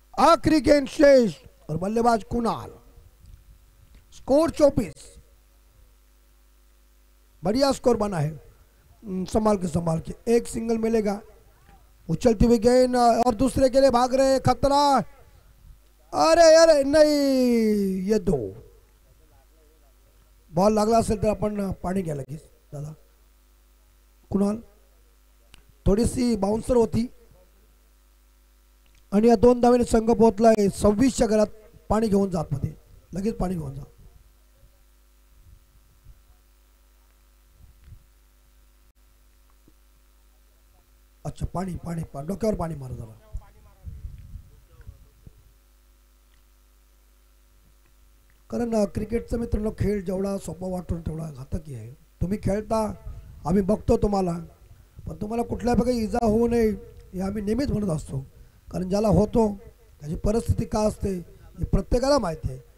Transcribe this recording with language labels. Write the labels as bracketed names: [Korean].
[Hindi] आखिरी गेंद शेष और बल्लेबाज कुणाल। स्कोर 24। बढ़िया स्कोर बना है। संभाल के एक सिंगल मिलेगा। उछलती हुई गेंद और दूसरे के लिए भाग रहे, खतरा। अरे अरे नहीं, ये [Marathi] 2 बॉल लागला असेल तर आपण पाणी घ्या लगेच दादा। कुणाल थोडीशी बाउन्सर होती आणि या 2 धावेने संघ पोहोचलाय 26च्या घरात। पाणी घेऊन जात मध्ये, लगेच पाणी घेऊन जा। अच्छा पाणी डोक्यावर पाणी मारा जरा। कारण क्रिकेटचा मित्रांनो खेळ जेवढा सोपा वाटून तेवढा घातकी आहे। तुम्ही खेळता, आम्ही बघतो तुम्हाला, पण तुम्हाला कुठल्या प्रकारे इजा होऊ नये हे आम्ही नेहमीच म्हणत असतो। कारण ज्याला होतो त्याची परिस्थिती काय असते हे प्रत्येकाला माहिती आहे।